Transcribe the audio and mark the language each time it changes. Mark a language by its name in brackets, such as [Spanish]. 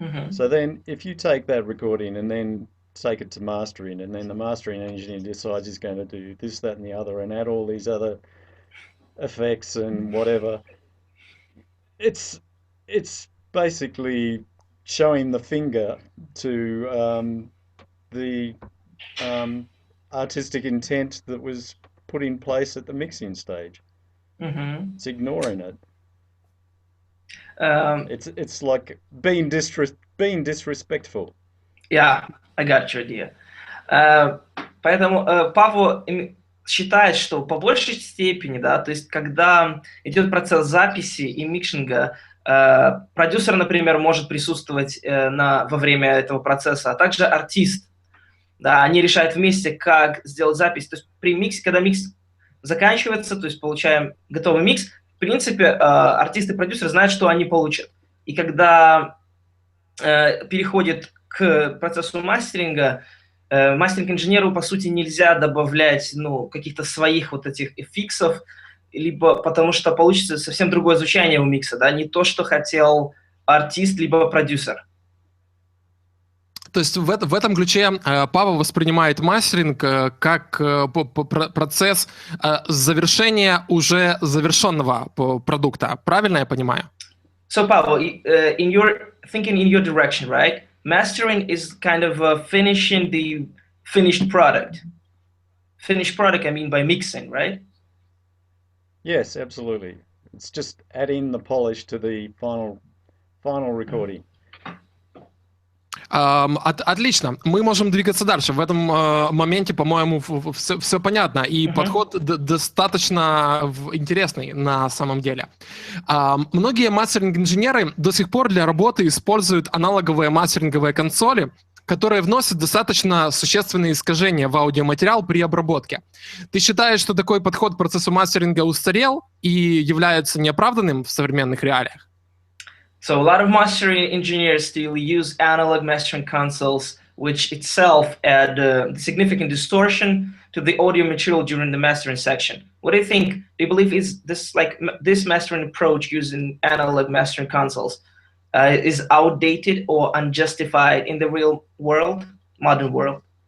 [English] So then if you take that recording and then take it to mastering, and then the mastering engineer decides he's going to do this, that and the other, and add all these other effects and whatever, it's basically showing the finger to the artistic intent that was put in place at the mixing stage. It's ignoring it. It's like being disrespectful. Yeah, I got your idea. [Russian] Поэтому Пааво считает, что по большей степени, да, то есть когда идет процесс записи и микшинга, продюсер, например, может присутствовать во время этого процесса, а также артист. Да, они решают вместе, как сделать запись. То есть при миксе, когда микс заканчивается, то есть получаем готовый микс, в принципе, артист и продюсер знают, что они получат. И когда переходит к процессу мастеринга, мастеринг-инженеру, по сути, нельзя добавлять каких-то своих вот этих фиксов, либо потому что получится совсем другое звучание у микса, да, не то, что хотел артист, либо продюсер. То есть в этом ключе Пааво воспринимает мастеринг как процесс завершения уже завершенного продукта. Правильно я понимаю? [English] So Paavo, in your thinking in your direction, right? Mastering is kind of finishing the finished product. Finished product, I mean by mixing, right? Yes, absolutely. It's just adding the polish to the final recording. [Russian] Отлично. Мы можем двигаться дальше. В этом моменте, по-моему, все понятно. И подход достаточно интересный на самом деле. Многие мастеринг-инженеры до сих пор для работы используют аналоговые мастеринговые консоли, которые вносят достаточно существенные искажения в аудиоматериал при обработке. Ты считаешь, что такой подход к процессу мастеринга устарел и является неоправданным в современных реалиях? [English] So a lot of mastering engineers still use analog mastering consoles, which itself add significant distortion to the audio material during the mastering section. What do you think? Do you believe is this mastering approach using analog mastering consoles is outdated or unjustified in the real world, modern world?